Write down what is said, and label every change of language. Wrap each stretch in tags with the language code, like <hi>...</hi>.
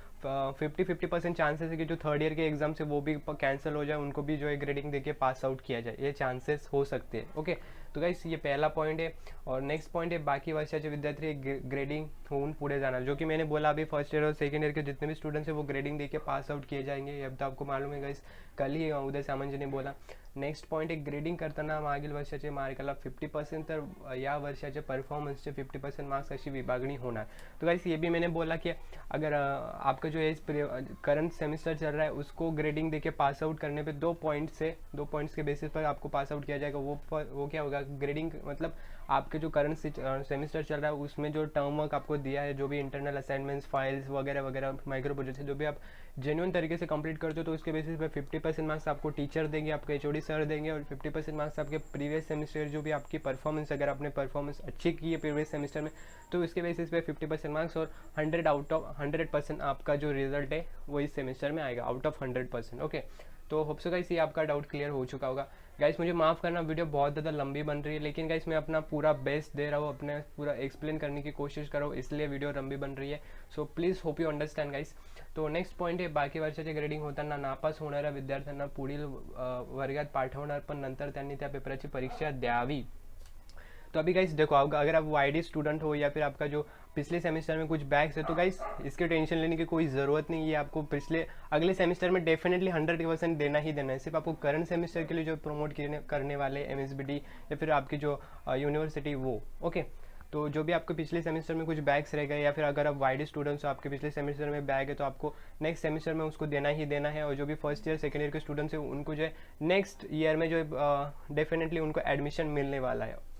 <hi>50% chances है कि जो थर्ड ईयर के एग्जाम से वो भी कैंसिल हो जाए, उनको भी जो है ग्रेडिंग देके पास आउट किया जाए, ये चांसेस हो सकते हैं। ओके, तो गाइस ये पहला पॉइंट है। और नेक्स्ट पॉइंट है,</hi> <mr>बाकी वर्षाचे विद्यार्थी ग्रेडिंग होऊन पुढे जाणार,</mr> <hi>जो कि मैंने बोला अभी फर्स्ट ईयर और सेकंड ईयर के जितने भी स्टूडेंट्स हैं वो ग्रेडिंग देके पास आउट किए जाएंगे, ये अब तो आपको मालूम है गाइस, कल ही उदय सामंत जी ने बोला।</hi> <mr>नेक्स्ट पॉईंट आहे, ग्रेडिंग करताना मागील वर्षाचे मार्काला 50% तर या वर्षाच्या परफॉर्मन्सचे 50% मार्क्स अशी विभागणी होणार।</mr> <hi>तो गाइस ये भी मैंने बोला कि अगर आपका जो है करंट सेमेस्टर चल रहा है उसको ग्रेडिंग देके पास आउट करने पे 2 पॉइंट्स के बेसिस पर आपको पास आउट किया जाएगा। वो क्या होगा, ग्रेडिंग मतलब आपके जो करंट सेमेस्टर चल रहा है उसमें जो टर्म वर्क आपको दिया है, जो भी इंटरनल असाइनमेंट्स, फाइल्स वगैरह वगैरह, माइक्रो प्रोजेक्ट है, जो भी आप जेन्युइन तरीके से कंप्लीट करते हो तो उसके बेसिस पे 50% मार्क्स आपको टीचर देंगे, आपके HOD सर देंगे, और 50% मार्क्स आपके प्रीवियस सेमेस्टर जो भी आपकी परफॉर्मेंस, अगर आपने परफॉर्मेंस अच्छी की है प्रीवियस सेमेस्टर में तो उसके बेसिस पे 50% मार्क्स, और 100 आउट ऑफ 100% आपका जो रिजल्ट है वो इस सेमेस्टर में आएगा, आउट ऑफ 100%। ओके, तो होप सो गाइस ये आपका डाउट क्लियर हो चुका होगा। गाइस मुझे माफ़ करना, वीडियो बहुत ज़्यादा लंबी बन रही है, लेकिन गाइस मैं अपना पूरा बेस्ट दे रहा हूँ, अपने पूरा एक्सप्लेन करने की कोशिश कर रहा हूँ, इसलिए वीडियो लंबी बन रही है।</hi> <en>So please hope you understand guys.</en> <mr>तो नेक्स्ट पॉईंट आहे, बाकी वर्षाचे ग्रेडिंग होताना नापास होणाऱ्या विद्यार्थ्यांना पुढील वर्गात पाठवणार, पण नंतर त्यांनी त्या पेपराची परीक्षा द्यावी।</mr> <hi>तो अभी गाइस देखो, अगर आप YD स्टूडेंट हो या फिर आपका जो पिछले सेमेस्टर में कुछ बैक्स है तो गाइस इसके टेंशन लेने की कोई ज़रूरत नहीं है। आपको अगले सेमेस्टर में डेफिनेटली 100% देना ही देना है। सिर्फ आपको करंट सेमेस्टर के लिए जो प्रमोट करने वाले MSBD या फिर आपकी जो यूनिवर्सिटी वो ओके, तो जो भी आपके पिछले सेमेस्टर में कुछ बैग्स रह गए या फिर अगर आप YD स्टूडेंट्स हो, आपके पिछले सेमेस्टर में बैग है तो आपको नेक्स्ट सेमेस्टर में उसको देना ही देना है। और जो भी फर्स्ट ईयर सेकंड ईयर के स्टूडेंट्स हैं उनको जो है नेक्स्ट ईयर में जो डेफिनेटली उनको एडमिशन मिलने वाला है।</hi>